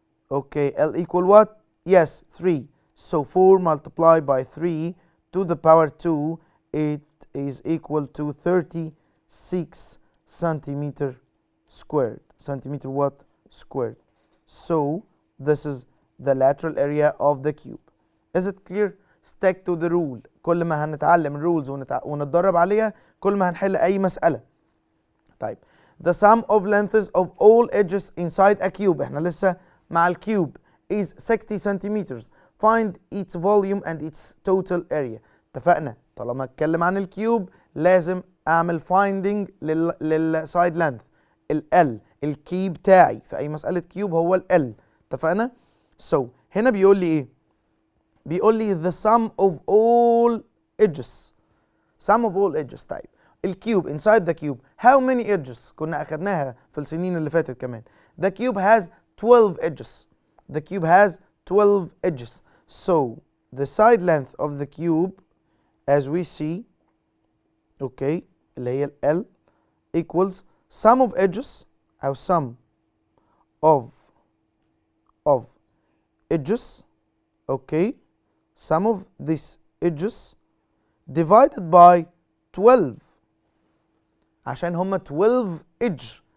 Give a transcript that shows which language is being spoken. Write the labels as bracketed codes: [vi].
[en] Okay, L equal what? Yes, 3. So 4 multiplied by 3 to the power 2, it is equal to 36 centimeter squared. Centimeter what? Squared. So this is the lateral area of the cube. Is it clear? Stick to the rule. [ar] كل ما هنتعلم الرولز ونتدرب عليها كل ما هنحل أي مسألة. [en] طيب the sum of lengths of all edges inside a cube، [ar] احنا لسه مع الكيوب، [en] is 60 centimeters. Find its volume and its total area. [ar] اتفقنا طالما اتكلم عن الكيوب لازم اعمل finding للسايد لينث. ال الكي بتاعي في اي مسألة كيوب هو ال اتفقنا؟ So هنا بيقول لي ايه؟ بيقول لي [en] the sum of all edges. sum of all edges. [ar] طيب الكيوب [en] inside the cube how many edges؟ [ar] كنا اخدناها في السنين اللي فاتت كمان. [en] The cube has 12 edges. The cube has 12 edges. So the side length of the cube as we see, okay, [ar] اللي هي ال [en] equals sum of edges أو sum of edges, okay, sum of these edges divided by 12 [ar] عشان هما [en] 12 edge.